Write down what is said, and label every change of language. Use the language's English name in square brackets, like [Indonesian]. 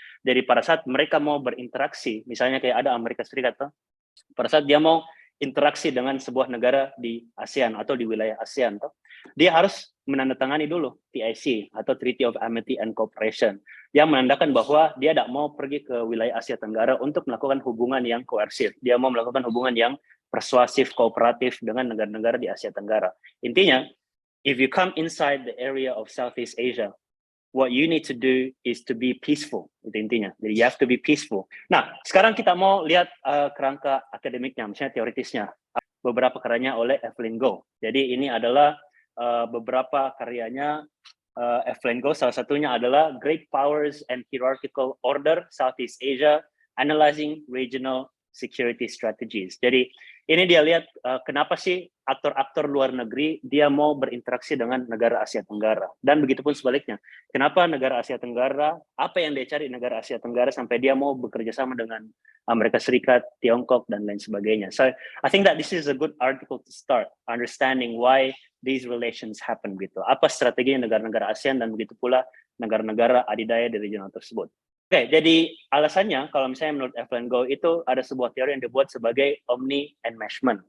[Indonesian] Jadi pada saat mereka mau berinteraksi, misalnya kayak ada Amerika Serikat, pada saat dia mau interaksi dengan sebuah negara di ASEAN atau di wilayah ASEAN, dia harus menandatangani dulu TIC atau Treaty of Amity and Cooperation yang menandakan bahwa dia tidak mau pergi ke wilayah Asia Tenggara untuk melakukan hubungan yang koersif. Dia mau melakukan hubungan yang persuasif, kooperatif dengan negara-negara di Asia Tenggara. Intinya, [English] if you come inside the area of Southeast Asia, what you need to do is to be peaceful. [Indonesian] Itu intinya. Jadi [English] you have to be peaceful. [Indonesian] Nah, sekarang kita mau lihat kerangka akademiknya, misalnya teoritisnya. Beberapa karyanya oleh Evelyn Goh. Jadi ini adalah beberapa karyanya Evelyn Goh, salah satunya adalah Great Powers and Hierarchical Order Southeast Asia, Analyzing Regional Security Strategies. Jadi ini dia lihat kenapa sih aktor-aktor luar negeri dia mau berinteraksi dengan negara Asia Tenggara. Dan begitupun sebaliknya. Kenapa negara Asia Tenggara, apa yang dia cari negara Asia Tenggara sampai dia mau bekerja sama dengan Amerika Serikat, Tiongkok, dan lain sebagainya. [English] So I think that this is a good article to start understanding why these relations happen gitu. [Indonesian] Apa strategi negara-negara ASEAN dan begitu pula negara-negara adidaya di regional tersebut. Oke, jadi alasannya kalau misalnya menurut Evelyn Goh itu ada sebuah teori yang dibuat sebagai Omni Enmeshment.